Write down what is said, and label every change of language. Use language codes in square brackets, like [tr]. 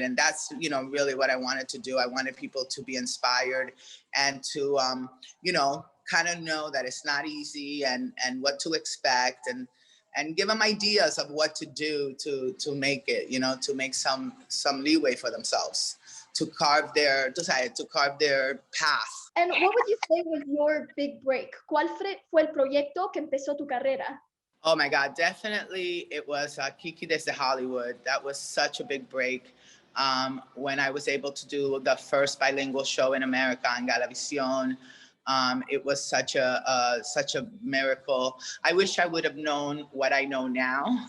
[en] And that's, really what I wanted to do. I wanted people to be inspired and to, kind of know that it's not easy and what to expect and give them ideas of what to do to make it, to make some leeway for themselves, to carve their path. And what would you say was your big break? [es] ¿Cuál fue el proyecto que empezó tu carrera? [en] Oh my God, definitely it was Kiki Desde Hollywood. That was such a big break. When I was able to do the first bilingual show in America on Galavisión, it was such a miracle. I wish I would have known what I know now.